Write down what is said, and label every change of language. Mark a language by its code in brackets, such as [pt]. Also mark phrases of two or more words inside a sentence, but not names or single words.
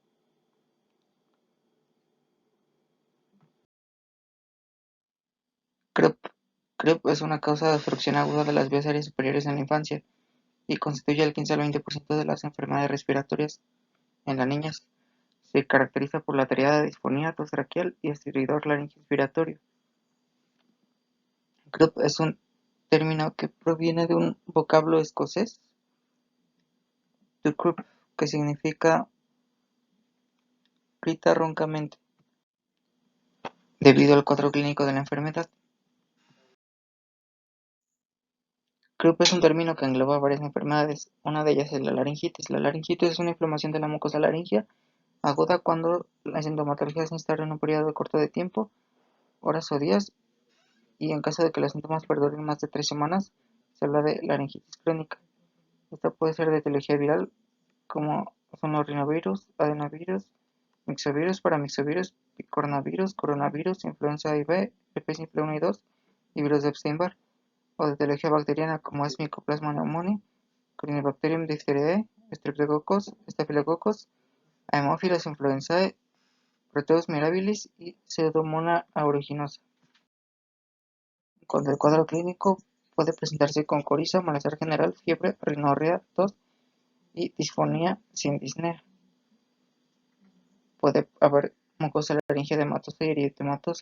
[es] CREP. CREP es una causa de obstrucción aguda de las vías aéreas superiores en la infancia y constituye el 15 al 20% de las enfermedades respiratorias en las niñas. Se caracteriza por la triada de disfonía, tos traqueal y estridor laringoinspiratorio. CREP es un término que proviene de un vocablo escocés, [en] to croup, [es] que significa grita roncamente, debido al cuadro clínico de la enfermedad. CREP es un término que engloba varias enfermedades. Una de ellas es la laringitis. La laringitis es una inflamación de la mucosa laringea aguda cuando la sintomatología se instala en un periodo corto de tiempo, horas o días, y en caso de que los síntomas perduren más de 3 semanas, se habla de laringitis crónica. Esta puede ser de etiología viral, como son los rinovirus, adenovirus, mixovirus, paramixovirus, picornavirus, coronavirus, influenza A y B, herpes simple 1 y 2 y virus de Epstein-Barr, o de etiología bacteriana como es Mycoplasma pneumoniae, Corynebacterium diphtheriae, Streptococcus, Staphylococcus, Haemophilus influenzae, Proteus mirabilis y Pseudomonas aeruginosa. Cuando el cuadro clínico puede presentarse con coriza, malestar general, fiebre, rinorrea, tos y disfonía sin disnea. Puede haber mucosa laringea edematosa y eritematosa.